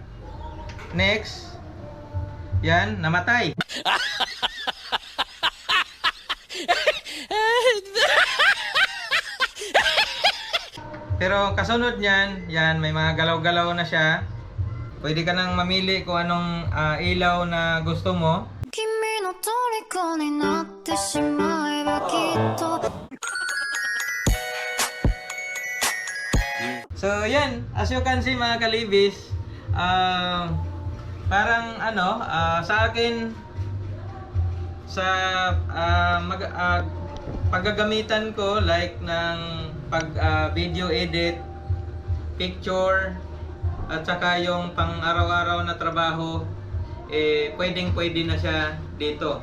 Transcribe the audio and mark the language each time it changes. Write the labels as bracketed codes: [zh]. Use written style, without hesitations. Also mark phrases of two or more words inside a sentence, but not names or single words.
[tl] Next. Yan, namatay. Pero kasunod niyan, yan, may mga galaw-galaw na siya. Pwede ka nang mamili kung anong ilaw na gusto mo. [ja] 君の虜になってしまえばきっと [tl] So, yan. [en] As you can see [tl] mga kalibis, parang ano, sa akin, sa paggagamitan ko, like ng pag [en] video edit, [tl] picture, at saka yung pang araw-araw na trabaho, pwedeng-pwede na siya dito.